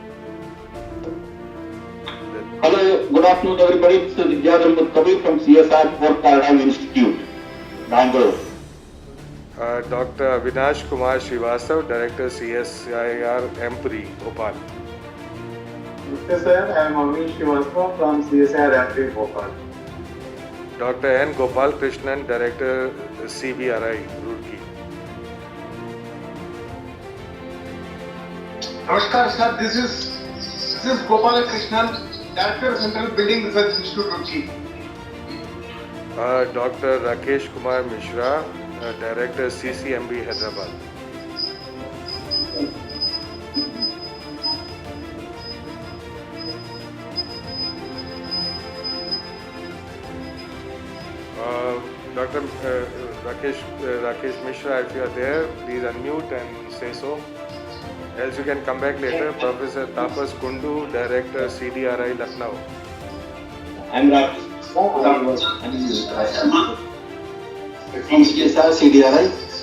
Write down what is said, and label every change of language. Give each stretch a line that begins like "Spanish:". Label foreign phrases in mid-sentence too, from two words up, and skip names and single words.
English: Hello, good afternoon everybody. This is Vidyadhar Mutkabi from CSIR for Paradigm Institute, Bangalore. Dr. Avinash Kumar Srivastav, Director CSIR Empuri, Bhopal. Namaste, sir. I am Avnish Srivastava from CSIR Empuri, Bhopal. Dr. N. Gopal Krishnan, Director CBRI, Roorkee. Namaskar, sir. This is Gopala Krishnan, Director Central Building Research Institute, Roorkee. Dr. Rakesh Kumar Mishra, Director CCMB, Hyderabad. Dr. Rakesh Mishra, if you are there, please unmute and say so. Else you can come back later. Professor Tapas Kundu, Director CDRI, Lucknow. I'm Rakesh. From CSIR CDRI.